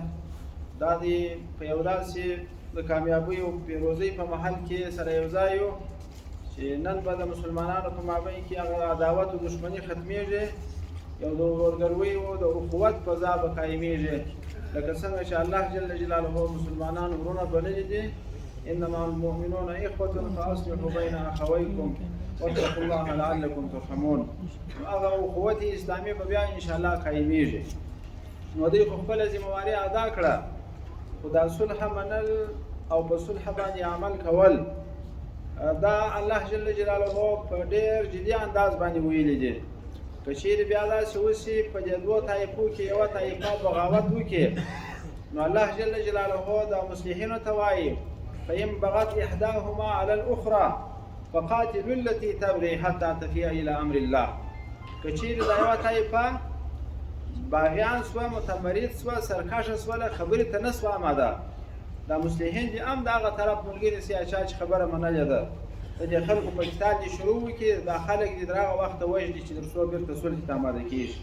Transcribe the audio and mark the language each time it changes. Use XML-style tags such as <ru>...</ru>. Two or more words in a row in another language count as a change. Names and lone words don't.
<ps>دا دی په یو داسې د کامیابۍ او پیروزۍ په محل کې سره یو ځای یو چې نن به د مسلمانانو په مابین کې هغه عداوت او دښمني ختمېږي یو د ورورګلوۍ او د اخوت فضا به قایمېږي لکه څنګه چې الله</ps> <ar>جل جلاله</ar> <ps>مسلمانان ورونه بللي دي</ps> <ar>انما المؤمنون اخوة فاصلحوا بين اخويكم واتقوا الله لعلكم ترحمون.</ar> <ps>هغه اخوت اسلامي به بیا</ps> <ar>ان شاء الله</ar> <ps>قایمېږي. نو دوی خپله ذمہواري ادا کړه خو دا صلح منل او په صلح باندې عمل کول دا الله</ps> <ar>جل جلاله</ar> <ps>په ډېر جدي انداز باندې ویلي دي. که چیرې بیا داسې وشي په دې دوه طایفو کې یوه طایفه بغاوت وکړي نو الله</ps> <ar>جل جلاله</ar> <ps>دا مصلحینو ته وایي</ps> <ar>فإن بغت إحداهما على الأخرى فقاتلوا التي تبغي حتى تفيء إلى أمر الله.</ar> <ps>که چیرې دا یوه طایفه باغیان سوه متمرد سوه سرکشه سوله خبرې ته نه سوه آماده دا مصلحین دي هم د هغه طرف ملګري سي چا چې خبره منلې ده د دې خلکو په قتال دې شروع وکړي، دا خلک دې تر هغه وخته وژني چې تر څو بېرته صلح ته آماده کېږي.</ps>